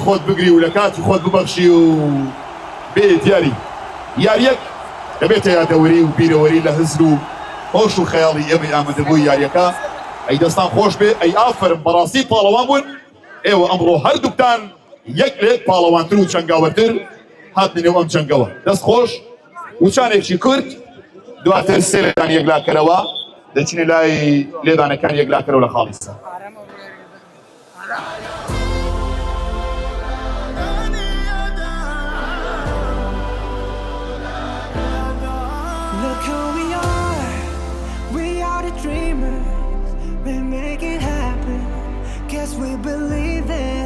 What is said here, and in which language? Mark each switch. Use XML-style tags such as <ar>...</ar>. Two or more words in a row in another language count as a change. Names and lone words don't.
<ckb>خۆت بگری و لە کاتی خۆت ببەخشی و بێت یاریەک دەبێتە یادەوەری و بیرەوەری لە هزر و هۆش و خەیاڵی ئێمەی ئامادەبووی یاریەکە ئەی دەستان خۆش بێ ئەی ئافرم بەڕاستی پاڵەوان بوون ئێوە ئەمڕۆ هەردووکتان یەک لێک پاڵەوانتر و چەنگاوەتر هاتنەوە ئەم جەنگەوە دەست خۆش وچانێکی کورد دواتر 3 لێدان یەکلاکەرەوە دەچینە لای لێدانەکان یەکلاکەرەوە لە خاڵیستا</ckb> <en>Look who we are the dreamers, we make it happen, guess we believe it.</en>